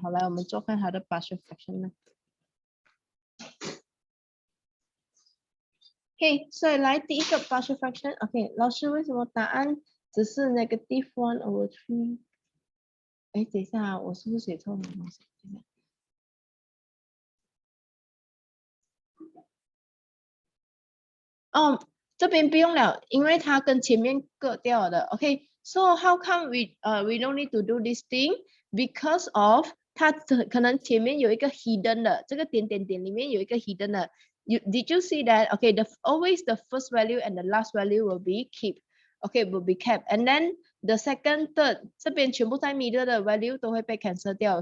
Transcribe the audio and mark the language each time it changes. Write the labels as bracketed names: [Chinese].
[Chinese] 好，来我们做看它的 partial fraction 呢。 Okay, 所以来第一个 partial fraction. Okay, 老师为什么答案只是 negative 1/3？等一下，我是不是写错了东西？这边不用了，因为它跟前面割掉了的。 [English] Okay, so how come we don't need to do this thing? Because of [Chinese] 它可能前面有一个 hidden 的，这个点点点里面有一个 hidden 的。 [English] Did you see that? Okay, always the first value and the last value will be keep. okay will be kept, and then the second, third [Chinese] 这边全部在 [English] middle 的 value [Chinese] 都会被 [English] cancel 掉。